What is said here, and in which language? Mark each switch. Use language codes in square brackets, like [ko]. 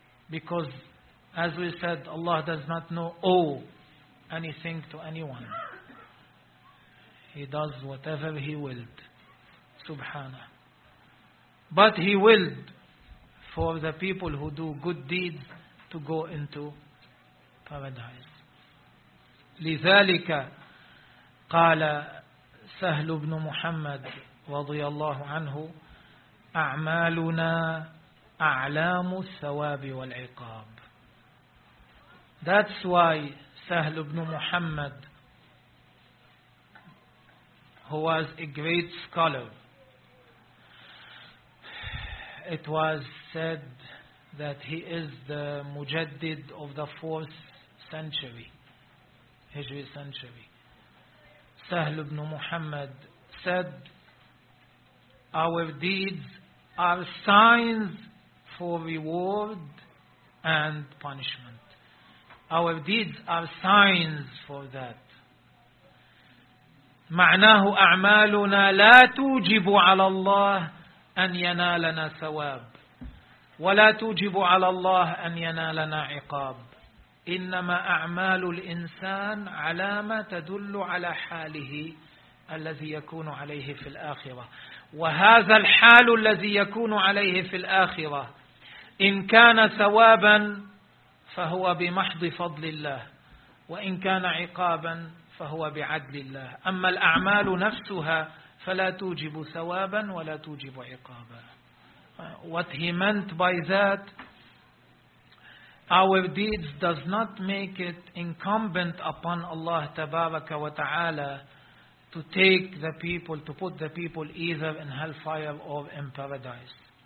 [en] Because as we said, Allah does not owe anything to anyone. He does whatever He willed. Subhanah. But He willed for the people who do good deeds to go into paradise. [ar] لذلك قال سهل بن محمد رضي الله عنه أعمالنا أعلام الثواب والعقاب. [en] That's why Sahl ibn Muhammad, who was a great scholar, it was said that he is the Mujaddid of the 4th century, Hijri century. Sahl ibn Muhammad said, our deeds are signs for reward and punishment. Our deeds are signs for that. [ar] معناه أعمالنا لا توجب على الله أن ينالنا ثواب ولا توجب على الله أن ينالنا عقاب إنما أعمال الإنسان علامة تدل على حاله الذي يكون عليه في الآخرة وهذا الحال الذي يكون عليه في الآخرة إن كان ثوابا فهو بمحض فضل الله وإن كان عقابا فهو بعدل الله أما الأعمال نفسها فلا توجب ثوابا ولا توجب عقابا. [en] What he meant by that, our deeds does not make it incumbent upon Allah [ar] تبارك وتعالى [en] to take the people, to put the people either in hellfire or in paradise.